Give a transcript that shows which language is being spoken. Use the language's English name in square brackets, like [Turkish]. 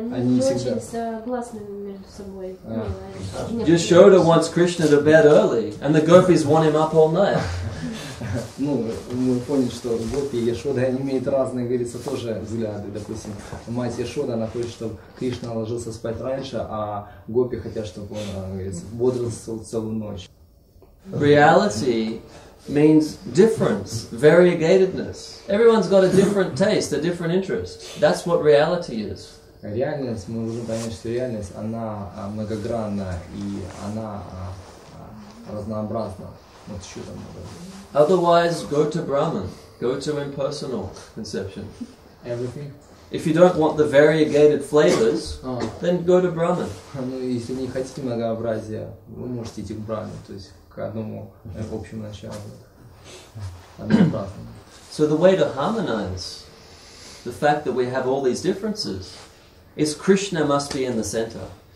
[Russian] они не очень согласны между собой. [English] Yashoda wants Krishna to bed early, and the gopis want him up all night. [Russian] Ну, мы поняли, что Гопи и Яшода, они имеют разные, говорится, тоже взгляды. Допустим, мать Яшода, она хочет, чтобы Кришна ложился спать раньше, а Гопи хотят, чтобы он, говорится, бодрствовал целую ночь. [English] Reality means difference, variegatedness. Everyone's got a different taste, a different interest. That's what reality is. [Russian] Реальность, мы должны понять, что реальность, она многогранна и она разнообразна. Вот что там. [English] Otherwise, go to Brahman, go to impersonal conception. Everything. If you don't want the variegated flavors, then go to Brahman. [Russian] Ну, если не хотите многообразия, вы можете идти к Брахме, то есть к одному общему началу. Однообразному. [English] So the way to harmonize the fact that we have all these differences is Krishna must be in the center.